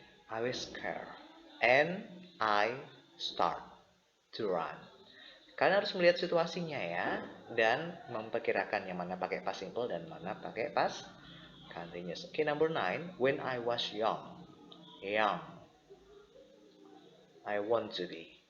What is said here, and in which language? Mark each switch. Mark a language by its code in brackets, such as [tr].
[en] I was scared and I start to run. [id] Kalian harus melihat situasinya ya dan memperkirakan yang mana pakai past simple dan mana pakai past continuous. [en] Okay, number 9, when I was young, I want to be.